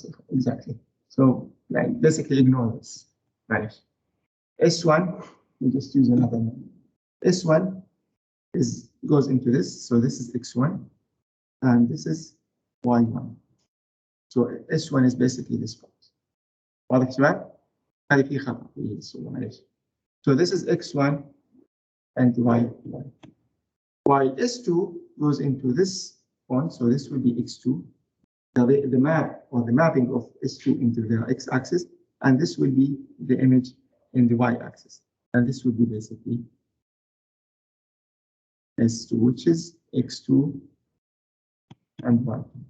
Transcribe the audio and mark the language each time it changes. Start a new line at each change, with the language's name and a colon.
English: Exactly. So like basically ignore this. Vanish. S1, we just use another one. S1 goes into this, so this is X1, and this is Y1. So S1 is basically this point.
Arabic: واضح شباب؟ هذه في خطأ في الصورة معلش.
English: So this is X1 and Y1. While S2 goes into this point, so this will be X2. The map or the mapping of S2 into the X-axis, and this will be the image in the Y-axis. And this will be basically S2, which is X2 and Y2.